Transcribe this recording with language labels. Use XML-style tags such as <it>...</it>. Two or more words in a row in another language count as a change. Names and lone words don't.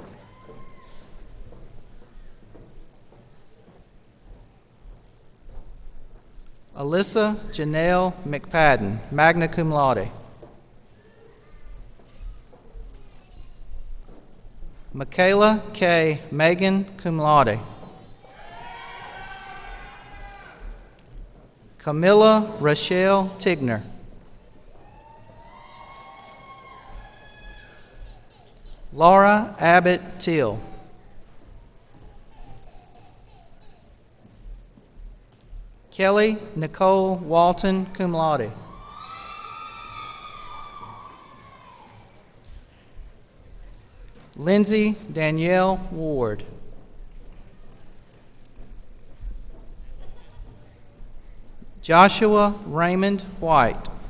<en>Alyssa Janelle McPadden,</en> <la>magna cum laude.</la> <en>Michaela K.</en> <la>Megan, cum laude.</la> <en>Camilla Rochelle Tigner. Laura Abbott Till. Kelly Nicole Walton,</en> <la>cum laude.</la> <en>Lindsay Danielle Ward. Joshua Raymond White.</en>